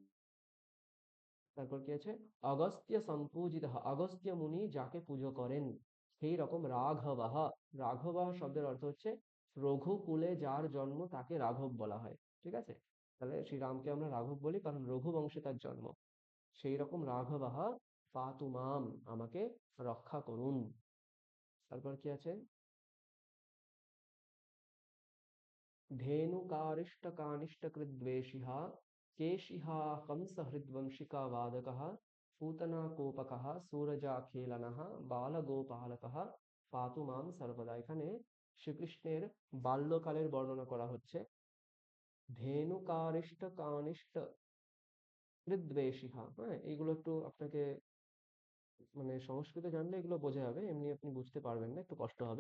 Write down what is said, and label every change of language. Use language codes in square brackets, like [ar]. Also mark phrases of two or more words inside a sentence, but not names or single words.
[bn] তারপর কি আছে, [sa] অগস্ত্য সম্পূজিতঃ [bn] অগস্ত্য মুনি যাকে পুজো করেন, সেই রকম রাঘবঃ, রাঘবঃ শব্দের অর্থ হচ্ছে রঘুকুলে যার জন্ম তাকে রাঘব বলা হয়। ঠিক আছে, তাহলে শ্রীরামকে আমরা রাঘব বলি কারণ রঘু বংশে তার জন্ম। সেই রকম [sa] রাঘবঃ পাতু মাম [bn] আমাকে রক্ষা করুন। তারপর কি আছে, [sa] धेनुकारिष्टकानिष्टकृद्वेषिः केशिः कंसहृद्वंशिका वादकः पूतनाकोपकः सूरजाखेलनः बालगोपालकः পাতু মাম সর্বদা। [bn] এখানে শ্রীকৃষ্ণের বাল্যকালের বর্ণনা করা হচ্ছে। [sa] ধেনুকারিষ্ট কানিষ্ট কৃদ্বেষিহ, [bn] হ্যাঁ এইগুলো একটু আপনাকে মানে সংস্কৃত জানলে এগুলো বোঝা যাবে, এমনি আপনি বুঝতে পারবেন না, একটু কষ্ট হবে।